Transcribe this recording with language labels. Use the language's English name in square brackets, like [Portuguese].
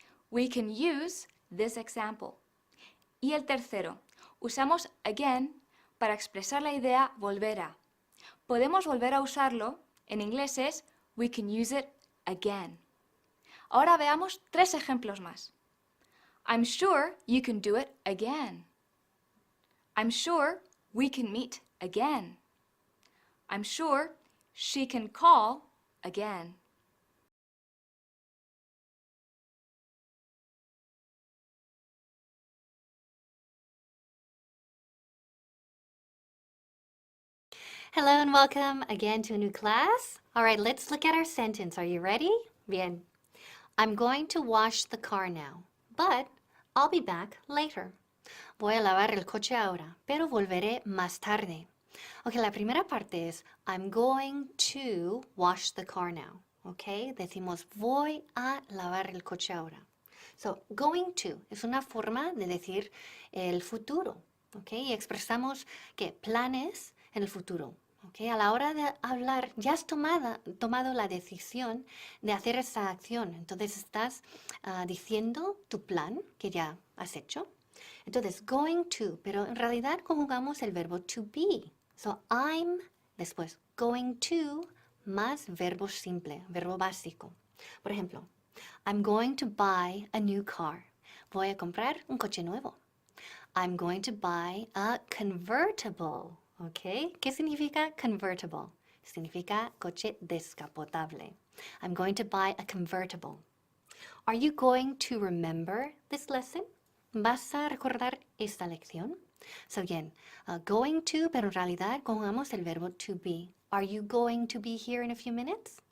[English] We can use this example. [Spanish] Y el tercero, usamos again para expresar la idea volver a. Podemos volver a usarlo, en inglés es [English] we can use it again. [Spanish] Ahora veamos 3 ejemplos más. [English] I'm sure you can do it again. I'm sure we can meet again. I'm sure she can call again. Hello and welcome again to a new class. All right, let's look at our sentence. Are you ready? Bien. I'm going to wash the car now, but I'll be back later. [Spanish] Voy a lavar el coche ahora, pero volveré más tarde. Ok, la primera parte es [English] I'm going to wash the car now. [Spanish] Ok, decimos voy a lavar el coche ahora. So, going to es una forma de decir el futuro. Ok, y expresamos que planes en el futuro. Okay, a la hora de hablar, ya has tomado la decisión de hacer esa acción. Entonces estás diciendo tu plan que ya has hecho. Entonces, going to, pero en realidad conjugamos el verbo to be. So, I'm, después, going to, más verbo simple, verbo básico. Por ejemplo, [English] I'm going to buy a new car. [Spanish] Voy a comprar un coche nuevo. [English] I'm going to buy a convertible. ¿Ok? [Spanish] ¿Qué significa convertible? Significa coche descapotable. [English] I'm going to buy a convertible. Are you going to remember this lesson? [Spanish] ¿Vas a recordar esta lección? [English] So again, going to, [Spanish] pero en realidad conjugamos el verbo to be. [English] Are you going to be here in a few minutes?